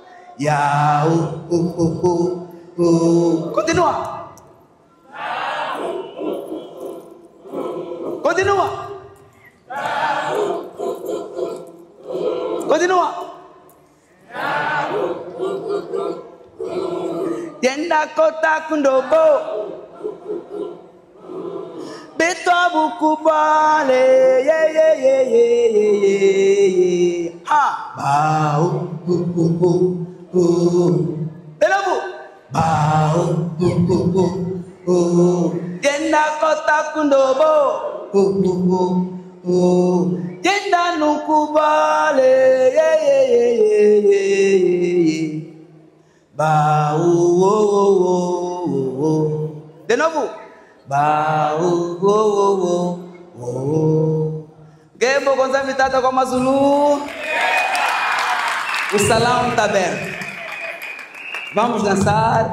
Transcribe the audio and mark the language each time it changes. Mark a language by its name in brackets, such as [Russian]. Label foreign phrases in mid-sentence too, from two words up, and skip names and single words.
[Portuguese] Continua. [Kimbundu] Tenda kota kundobo. Beto bukubale. Ha. [Portuguese] De novo. [Kimbundu] Tenda kota kundobo. Tenda nukubale. [Portuguese] De novo. [Kimbundu] Gebo kwanza mitata kwa Mazulu. [Portuguese] O salão está aberto. Vamos dançar.